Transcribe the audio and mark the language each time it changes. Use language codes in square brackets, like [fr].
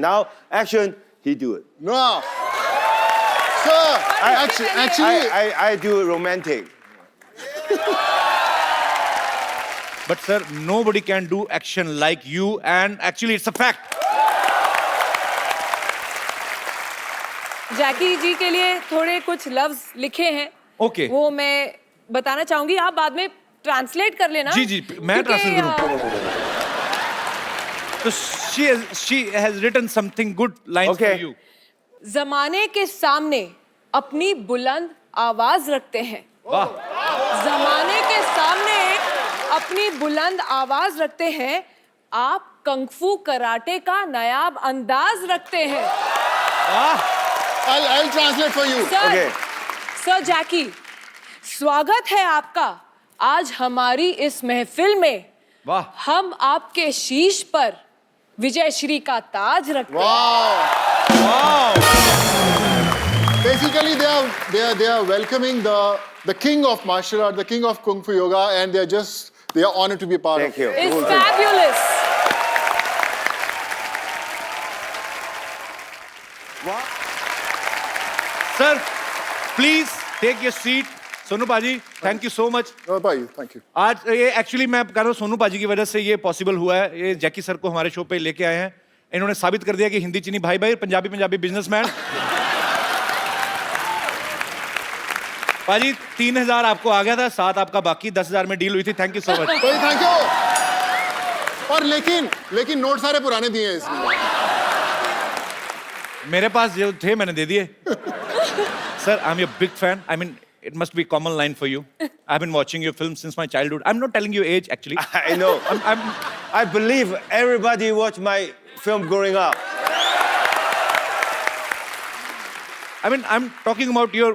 [en] Now action, he do it. No. Sir, actually, I do romantic. But sir, nobody can do action like you, and actually it's a fact. [hi] जैकी जी के लिए थोड़े कुछ लफ्ज लिखे हैं। [en] Okay. [hi] वो मैं बताना चाहूंगी, आप बाद में ट्रांसलेट कर लेना। जी, मैं ट्रांसलेट करूँ। [en] So she has written something good lines Okay. for you. [hi] जमाने के सामने अपनी बुलंद आवाज रखते हैं। वाह। जमाने के सामने अपनी बुलंद आवाज रखते हैं। आप कंगफू कराटे का नायाब अंदाज रखते हैं। वाह। [en] I'll translate for you. [hi] Sir, [en] Okay. [hi] Sir जैकी, स्वागत है आपका आज हमारी इस महफिल में। वाह। हम आपके शीश पर विजय श्री का ताज रखते हैं। [en] Wow. Wow. Basically, they are welcoming the king of martial art, the king of kung fu yoga, and they are honored to be a part Thank of you. it. It's fabulous. Sir, please take your seat. Sonu paaji, thank you so much. [hi] भाई, [en] thank you. [hi] आज ये actually मैं कह रहा हूँ सोनू पाजी की वजह से ये पॉसिबल हुआ है। ये जैकी सर को हमारे शो पे लेके आए हैं। इन्होंने साबित कर दिया कि हिंदी चीनी भाई भाई, पंजाबी बिजनेसमैन। पाजी 3000 आपको आ गया था, 7 आपका बाकी, 10,000 में डील हुई थी। [en] Thank you so much. Thank you. [hi] और लेकिन नोट सारे पुराने दिए हैं इसमें. मेरे पास जो थे मैंने दे दिए. [en] Sir, I'm your big fan. I mean, it must be a common line for you. I've been watching your films since my childhood. I'm not telling you age, actually. I know. I believe everybody watched my film growing up. I mean, I'm talking about your...